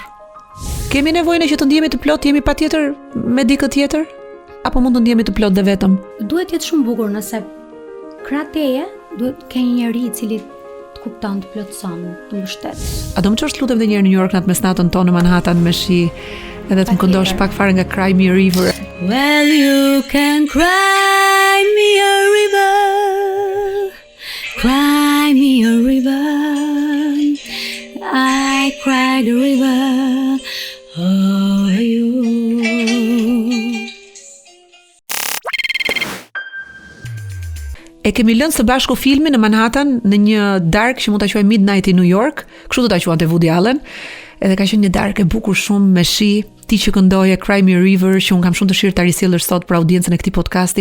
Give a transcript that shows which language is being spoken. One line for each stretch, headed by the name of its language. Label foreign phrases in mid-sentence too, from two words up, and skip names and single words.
Albanian: Kemi nevojë që të ndihemi të plot, jemi patjetër me dikë tjetër, apo mund të ndihemi të plot dhe vetëm? Duhet të jetë shumë bukur nëse krah teje duhet të kenë një njerëz i cili të kupton, të plotëson, të mbështet. A do më çosh lutem edhe një herë në New York natë mesnatën tonë në Manhattan me shi, edhe të më këndosh pak fare nga Cry Me a River?
English: Well, you can cry me a river, cry me a river, I cried a river over you.
Albanian: E kemi lënë së bashku filmin në Manhattan në një darkë që mund ta quajmë Midnight in New York, kështu do ta quante Woody Allen. Edhe ka qenë një darkë e bukur shumë me shi, ti që këndoje Cry Me a River, që un kam shumë dëshirë ta risjellësh sot për audiencën e këtij podcasti.